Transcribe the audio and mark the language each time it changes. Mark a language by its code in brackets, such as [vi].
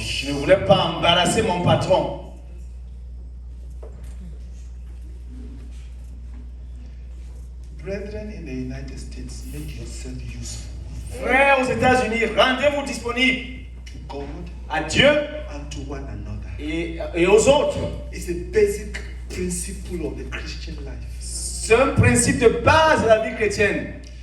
[fr] Je ne voulais pas embarrasser mon patron. [en] Brethren in the United States, make yourself useful. [fr] Frères aux États-Unis, rendez-vous disponibles [en] to God [fr] à Dieu [en] and to one another. [fr] et aux autres. [en] It's a basic principle of the Christian life. [fr] C'est un principe de base de la vie chrétienne.